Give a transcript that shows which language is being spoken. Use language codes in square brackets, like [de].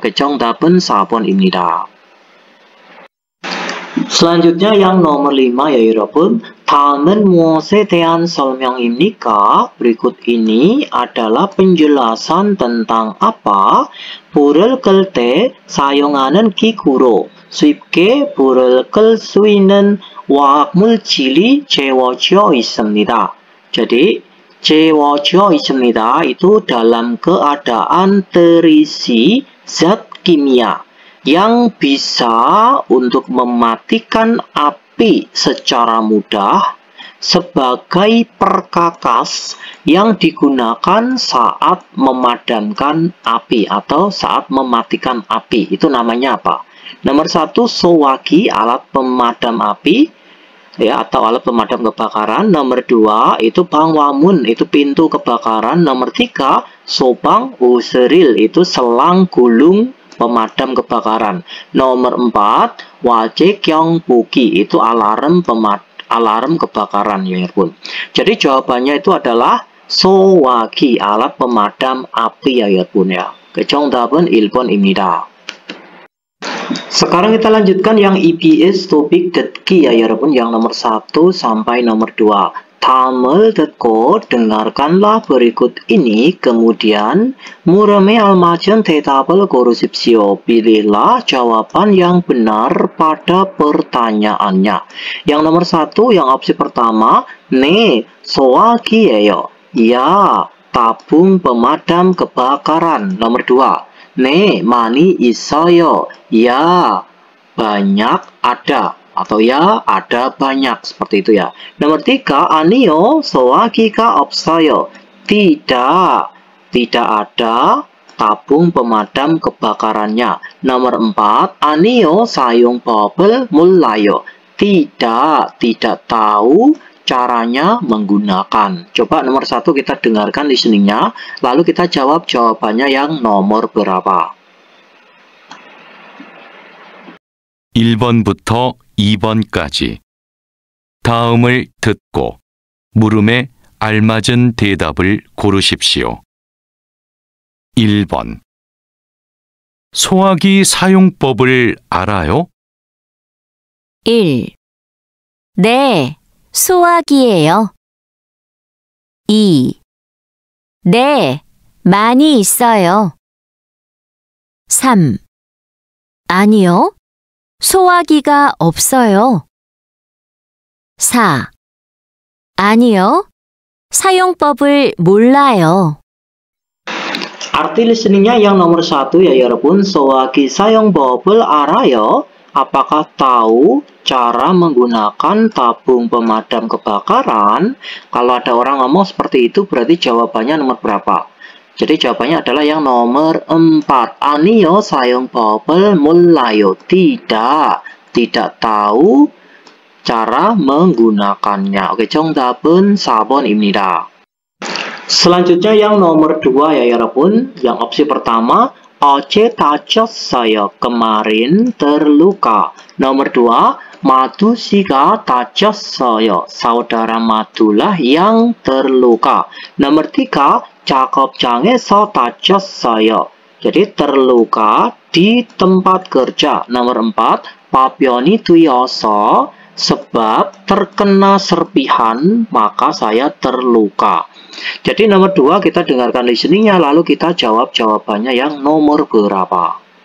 [ko] Oke, 정답은 4번입니다. [id] Selanjutnya yang nomor 5 ya 여러분. [ko] 다음은 무엇에 대한 설명입니까? [id] Berikut ini adalah penjelasan tentang apa? [ko] 불을 끌 때 사용하는 기구로 쉽게 불을 끌 수 있는 화학 물질이 채워져 있습니다. [id] Jadi [ko] 채워져 있습니다 [id] itu dalam keadaan terisi zat kimia yang bisa untuk mematikan api secara mudah sebagai perkakas yang digunakan saat memadamkan api atau saat mematikan api. Itu namanya apa? Nomor 1, 소화기, alat pemadam api ya, atau alat pemadam kebakaran. Nomor 2 itu 방화문, itu pintu kebakaran. Nomor 3 소방 우스릴, itu selang gulung pemadam kebakaran. Nomor 4 화재 경보기, itu alarm kebakaran ya Yarbun. Jadi jawabannya itu adalah 소화기, alat pemadam api ya Yarbun ya. [ko] 정답은 1번입니다. [id] Sekarang kita lanjutkan yang EBS topik 듣기 ya 여러분, yang nomor 1 sampai nomor 2. [ko] 다음을 듣고 [id] dengarkanlah berikut ini, kemudian [ko] 물음에 알맞은 대답을 고르십시오. [id] Pilihlah jawaban yang benar pada pertanyaannya. Yang nomor 1, yang opsi pertama, [ko] 네, 소화기예요. [id] Ya, tabung pemadam kebakaran. [ko] Nomor 2, 네, 많이 있어요. [id] Ya, banyak ada. Atau ya, ada banyak. Seperti itu ya. [ko] Nomor 3, 아니요, 소화기가 없어요. [id] Tidak ada tabung pemadam kebakarannya. Nomor 4, 아니요, 사용법을 몰라요. Tidak tahu caranya menggunakan. Coba nomor 1 kita dengarkan listeningnya, lalu kita jawab jawabannya yang nomor berapa. [ko] 1번부터 2번까지 다음을 듣고 물음에 알맞은 대답을 고르십시오. 1번. 소화기 사용법을 알아요? 1. 네, 소화기예요. 2. 네, 많이 있어요. 3. 아니요, 소화기가 없어요. 4. 아니요, 사용법을 몰라요. [id] Arti listeningnya yang nomor 1 ya 여러분, [ko] 소화기 사용법을 알아요? [id] Apakah tahu cara menggunakan tabung pemadam kebakaran? Kalau ada orang ngomong seperti itu berarti jawabannya nomor berapa? Jadi jawabannya adalah yang nomor 4. [ko] 아니요, 사용법을 몰라요. [id] Tidak tahu cara menggunakannya. [ko] Oke, 정답은 4번입니다. [id] Selanjutnya yang nomor 2 ya 여러분. Yang opsi pertama, [ko] 어제 다쳤어요. [id] kemarin terluka. Nomor 2, [ko] Madu 씨가 다쳤어요. [id] Saudara Madulah yang terluka. [ko] Nomor 3, 작업장에서 다쳤어요. [id] Jadi terluka di tempat kerja. Nomor 4, [ko] 파편이 튀어서 [id] sebab terkena serpihan maka saya terluka. Jadi nomor 2 kita dengarkan listeningnya lalu kita jawab jawabannya yang nomor berapa.